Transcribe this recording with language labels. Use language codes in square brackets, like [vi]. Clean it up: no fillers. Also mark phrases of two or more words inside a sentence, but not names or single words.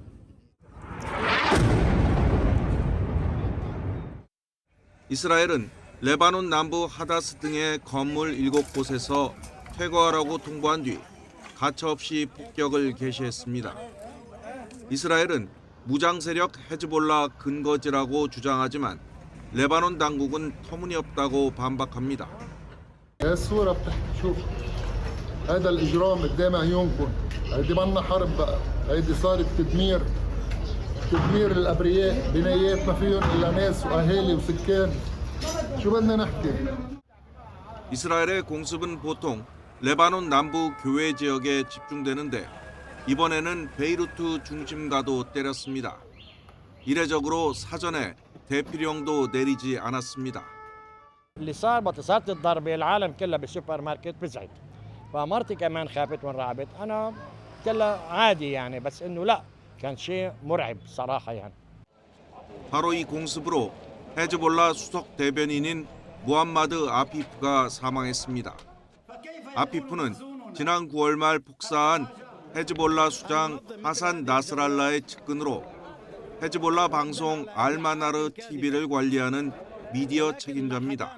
[ko] 이스라엘은 레바논 남부 하다스 등의 건물 7곳에서 퇴거하라고 통보한 뒤 가차없이 폭격을 개시했습니다. 이스라엘은 무장 세력 헤즈볼라 근거지라고 주장하지만 레바논 당국은 터무니없다고 반박합니다. [ar] الصورة شوف هذا الإجرام قدام عيونكم هيدي منا حرب بقى هيدي صارت تدمير الأبرياء بنايات ما فيهم إلا ناس وأهالي وسكان شو بدنا نحكي [ko] 이스라엘의 공습은 보통 레바논 남부 교외 지역에 집중되는데 이번에는 베이루트 중심가도 때렸습니다. 이례적으로 사전에 대피령도 내리지 않았습니다. [ar] اللي صار بتصارت الضربة العالم كلها بالسوبر ماركت بزعت فمرتي كمان خافت وانرعبت أنا كلها عادي يعني بس إنه لا كان شيء مرعب صراحة يعني. [ko] 바로 이 공습으로 헤즈볼라 수석 대변인인 무함마드 아피프가 사망했습니다. 아피프는 지난 9월 말 폭사한 헤즈볼라 수장 하산 나스랄라의 측근으로 헤즈볼라 방송 알마나르 TV를 관리하는 미디어 책임자입니다.